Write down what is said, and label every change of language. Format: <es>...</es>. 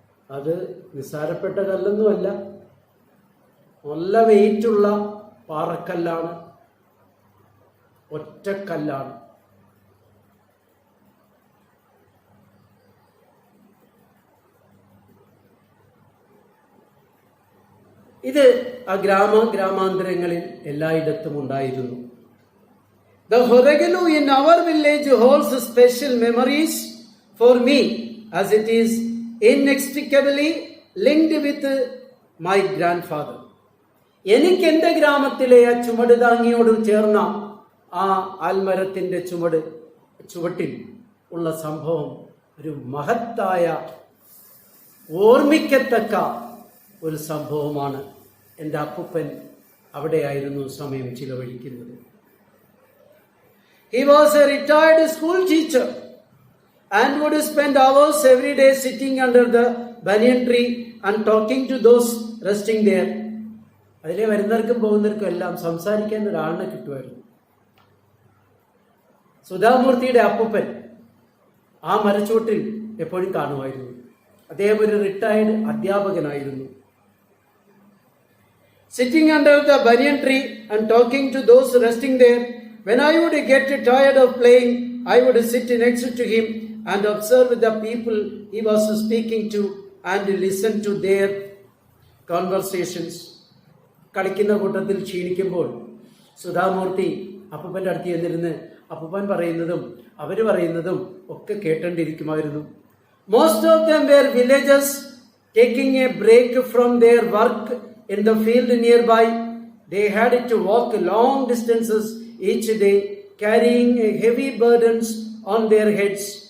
<ml>അത് നിസ്സാരപ്പെട്ട കല്ലൊന്നുമല്ല, നല്ല വെയിറ്റുള്ള പാറക്കല്ലാണ്, ഒറ്റക്കല്ലാണ്. ഇത് ആ ഗ്രാമാന്തരങ്ങളിൽ എല്ലായിടത്തും ഉണ്ടായിരുന്നു.</ml> <en>The Horagalu in our village holds special memories for me, as it is inextricably linked with my grandfather.</en> <ml>എനിക്ക് എൻ്റെ ഗ്രാമത്തിലെ ആ ചുമട് താങ്ങിയോട് ചേർന്ന ആ ആൽമരത്തിൻ്റെ ചുവട്ടിൽ ഉള്ള സംഭവം ഒരു മഹത്തായ ഓർമ്മിക്കത്തക്ക ഒരു സംഭവമാണ്. എൻ്റെ അപ്പൂപ്പൻ അവിടെയായിരുന്നു സമയം ചിലവഴിക്കുന്നത്.</ml> <en>He was a retired school teacher and would spend hours every day sitting under the banyan tree and talking to those resting there.</en> <ml>അതിലെ വരുന്നവർക്കും പോകുന്നവർക്കും എല്ലാം സംസാരിക്കാൻ ഒരാളിനെ കിട്ടുമായിരുന്നു. സുധാമൂർത്തിയുടെ അപ്പൂപ്പൻ ആ മരച്ചുവട്ടിൽ എപ്പോഴും കാണുമായിരുന്നു. അദ്ദേഹം ഒരു retired അധ്യാപകനായിരുന്നു.</ml> <en>Sitting under the banyan tree and talking to those resting there, when I would get tired of playing, I would sit next to him and observe the people he was speaking to and listen to their conversations.</en> <ml>കളിക്കുന്ന കൂട്ടത്തിൽ ക്ഷീണിക്കുമ്പോൾ സുധാമൂർത്തി അപ്പൂപ്പൻ്റെ അടുത്ത് ചെന്നിരുന്ന് അപ്പൂപ്പൻ പറയുന്നതും അവർ പറയുന്നതും ഒക്കെ കേട്ടോണ്ടിരിക്കുമായിരുന്നു.</ml> <en>Most of them were villagers taking a break from their work in the field nearby. They had to walk long distances each day, carrying heavy burdens on their heads.</en>